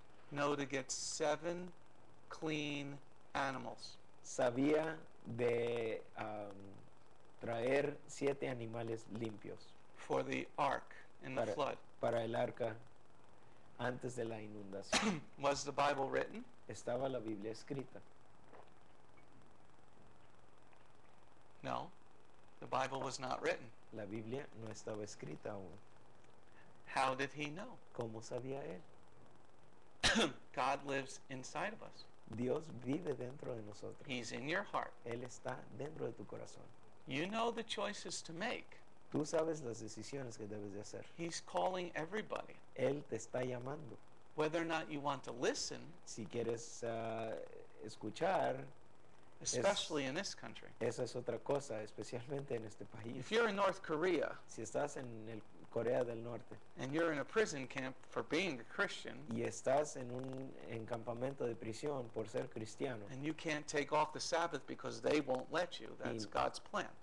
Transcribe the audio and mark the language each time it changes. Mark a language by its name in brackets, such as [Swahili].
[English] know to get 7 clean animals? [Spanish] sabía de traer 7 animales limpios [English] For the ark in the flood. [Spanish] para el arca antes de la inundación? [English] Was the Bible written? [Spanish] Estaba la Biblia escrita. [English] No. The Bible was not written. [Spanish] La Biblia no estaba escrita aún. [English] How did he know? [Spanish] ¿Cómo sabía él? [English] God lives inside of us. [Spanish] Dios vive dentro de nosotros. [English] He's in your heart. [Spanish] Él está dentro de tu corazón. [English] You know the choices to make. [Spanish] Tú sabes las decisiones que debes de hacer. [English] He's calling everybody. [Spanish] Él te está llamando. [English] Whether or not you want to listen, [Spanish] Si quieres escuchar, [English] especially in this country. [Spanish] esa es otra cosa, especialmente en este país. [English] If you're in North Korea [Spanish] Si estás en el Corea del Norte [English] and you're in a prison camp for being a Christian [Spanish] y estás en un encampamento de prisión por ser cristiano [English] and you can't take off the Sabbath because they won't let you, that's God's plan.